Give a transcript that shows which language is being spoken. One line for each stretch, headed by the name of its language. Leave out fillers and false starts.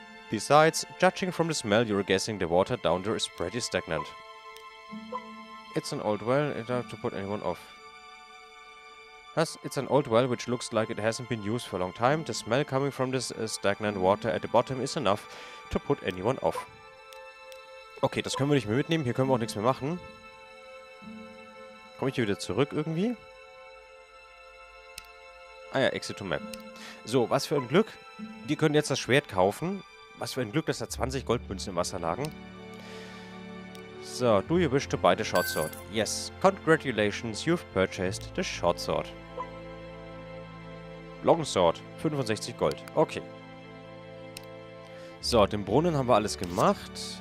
English: Besides, judging from the smell, you're guessing the water down there is pretty stagnant. It's an old well, enough to put anyone off. Thus, it's an old well which looks like it hasn't been used for a long time. The smell coming from this stagnant water at the bottom is enough to put anyone off.
German: Okay, das können wir nicht mehr mitnehmen. Hier können wir auch nichts mehr machen. Komme ich hier wieder zurück irgendwie? Ah ja, Exit to Map. So, was für ein Glück. Wir können jetzt das Schwert kaufen. Was für ein Glück, dass da 20 Goldmünzen im Wasser lagen.
English: So, do you wish to buy the short sword? Yes. Congratulations, you've purchased the short sword.
German: Long sword, 65 Gold. Okay. So, den Brunnen haben wir alles gemacht.